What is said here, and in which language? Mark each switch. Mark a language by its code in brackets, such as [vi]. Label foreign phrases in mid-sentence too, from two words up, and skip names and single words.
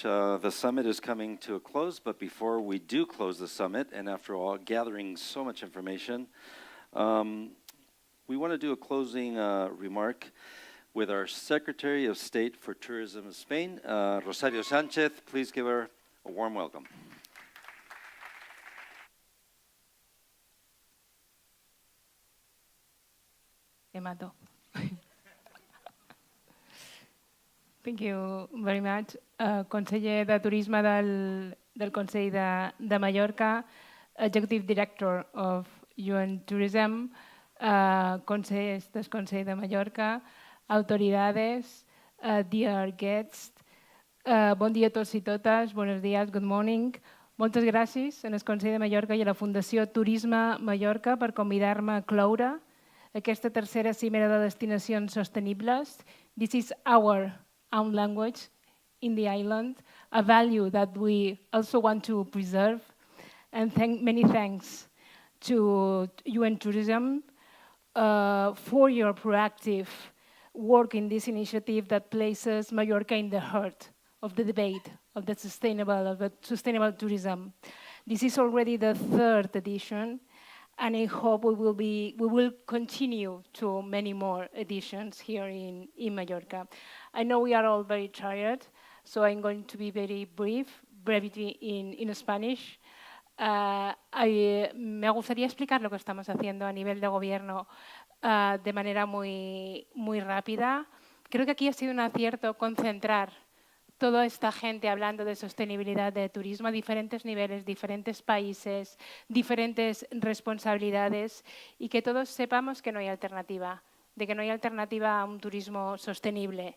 [en] The summit is coming to a close, but before we do close the summit, and after all, gathering so much information, we want to do a closing remark with our Secretary of State for Tourism of Spain, Rosario Sanchez. Please give her a warm welcome. [es] Me mato. [en] Thank you very much. [ca] Conseller de Turisme del Consell de Mallorca, [en] Executive Director of UN Tourism, [ca] consellers del Consell de Mallorca, [en] autoridades, dear guests, [ca] bon dia a tots i totes, [es] buenos días, [en] good morning. [ca] Moltes gràcies al Consell de Mallorca i a la Fundació Turisme Mallorca per convidar-me a cloure aquesta tercera cimera de destinacions sostenibles. [en] This is our own language in the island, a value that we also want to preserve. And many thanks to UN Tourism for your proactive work in this initiative that places Mallorca in the heart of the debate of the sustainable tourism. This is already the third edition, and I hope we will continue to many more editions here in Mallorca. I know we are all very tired, so I'm going to be very brief, brevity in Spanish. [es] Me gustaría explicar lo que estamos haciendo a nivel de gobierno de manera muy rápida. Creo que aquí ha sido un acierto concentrar toda esta gente hablando de sostenibilidad de turismo a diferentes niveles, diferentes países, diferentes responsabilidades y que todos sepamos que no hay alternativa, de que no hay alternativa a un turismo sostenible.